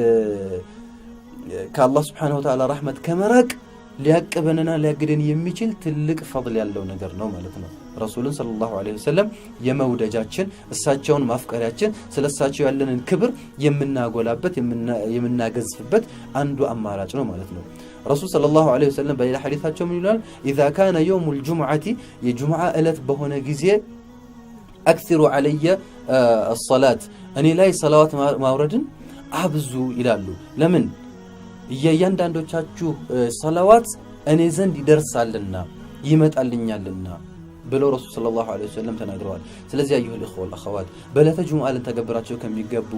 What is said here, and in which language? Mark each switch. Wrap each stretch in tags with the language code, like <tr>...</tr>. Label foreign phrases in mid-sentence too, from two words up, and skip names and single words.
<am>ከአላህ</am> <ar>سبحانه وتعالى</ar> <am>ረህመት ከመራቅ ሊያቀበንና ሊያግደን የሚችል ትልቅ ፈድል ያለው ነገር ነው ማለት ነው። ረሱልን</am> <ar>صلى الله عليه وسلم</ar> <am>የመውደጃችን እሳቸውን ማፍቀሪያችን ስለሳቸው ያለንን ክብር የምናጎላበት የምናገዝፍበት አንዱ አማራጭ ነው ማለት ነው። ረሱል</am> <ar>صلى الله عليه وسلم</ar> <am>በሌላ ሐዲታቸው ምን ይላል?</am> <ar>إذا كان يوم الجمعة</ar> <am>የጁምዓ ዕለት በሆነ ጊዜ</am> <ar>أكثروا علي الصلاة</ar> <am>እኔ ላይ ሰላዋት ማውረድን አብዙ ይላሉ። ለምን? እያንዳንዶቻችሁ ሰላዋት እኔ ዘንድ ይደርሳልና ይመጣልኛልና ብለው ረሱል</am> <ar>صلى الله عليه وسلم</ar> <am>ተናግረዋል። ስለዚህ</am> <ar>أيها الإخوة والأخوات</ar> <am>በዕለተ ጁምዓ ልንተገብራቸው ከሚገቡ</am>